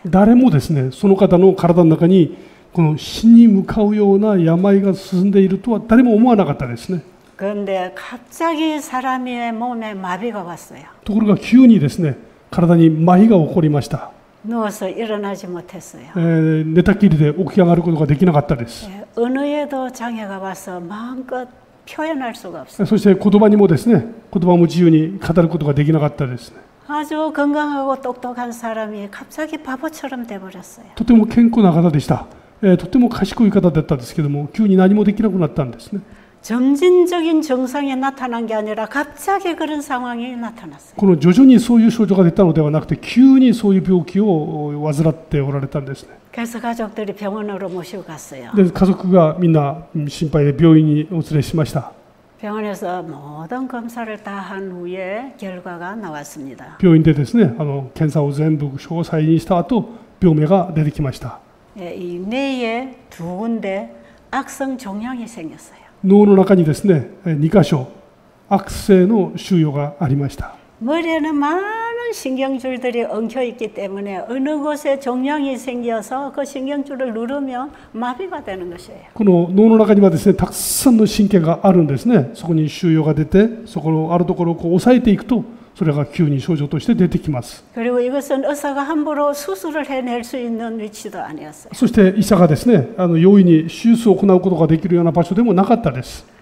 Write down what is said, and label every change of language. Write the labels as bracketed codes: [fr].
[ja] 誰もですね、その方の体の中にこの死に向かうような病が進んでいるとは誰も思わなかったですね。 [ko] 그런데 갑자기 사람의 몸에 마비가 왔어요. [ja] ところが急にですね、体に麻痺が起こりました。 [ko] 누워서 일어나지 못했어요. [ja] 寝たきりで起き上がることができなかったです。 [ko] 언어에도 장애가 와서 마음껏 표현할 수가 없어요. [ja] そして言葉にもですね、言葉も自由に語ることができなかったですね。 [ko] 아주 건강하고 똑똑한 사람이 갑자기 바보처럼 돼버렸어요. [ja] とても健康な方でした。とても賢い方だったんですけども、急に何もできなくなったんですね。 [ko] 점진적인 증상이 나타난 게 아니라 갑자기 그런 상황이 나타났어요. [ja] この徐々にそういう症状が出たのではなくて、急にそういう病気を患っておられたんですね。 [ko] 그래서 가족들이 병원으로 모시고 갔어요. [ja] で、家族がみんな心配で病院にお連れしました。 [ko] 병원에서 모든 검사를 다 한 후에 결과가 나왔습니다. [ja] 病院でですね、検査を全部詳細にした後、病名が出てきました。 [ko] 이 뇌에 두 군데 악성 종양이 생겼어요. [ja] 脳の中にですね、2箇所悪性の腫瘍がありました。 [ko] 머리에는 많은 신경줄들이 엉켜 있기 때문에 어느 곳에 종양이 생겨서 그 신경줄을 누르면 마비가 되는 것이에요. [ja] この脳の中にはですね、たくさんの神経があるんですね。そこに腫瘍が出て、そこのあるところをこう押さえていくと、それが急に症状として出てきます。 [ko] 그리고 이것은 의사가 함부로 수술을 해낼 수 있는 위치도 아니었어요. [ja] そして医者がですね、容易に手術を行うことができるような場所でもなかったです。